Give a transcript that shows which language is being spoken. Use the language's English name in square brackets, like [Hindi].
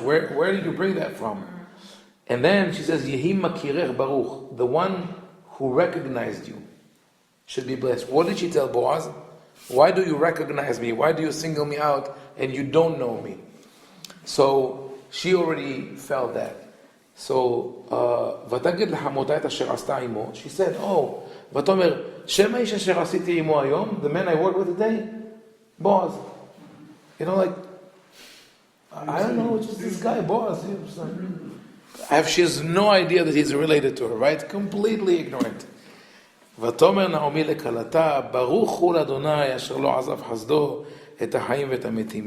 [English] Where did you bring that from? And then she says, Yehi makirech baruch, the one who recognized you should be blessed. What did she tell Boaz? Why do you recognize me? Why do you single me out and you don't know me? So she already felt that. [Hebrew] So ותגיד לחמותה את אשר עשתה עמו. [English] She said, oh, [Hebrew] ותאמר, שם האיש אשר עשיתי עמו היום, [English] the man I worked with today, Boaz. Like, I don't know, it's just this guy, Boaz. She has no idea that he's related to her, right? Completely ignorant. [Hebrew] ותאמר נעמי לכלתה, ברוך הוא לאדוני אשר לא עזב חסדו את החיים ואת המתים.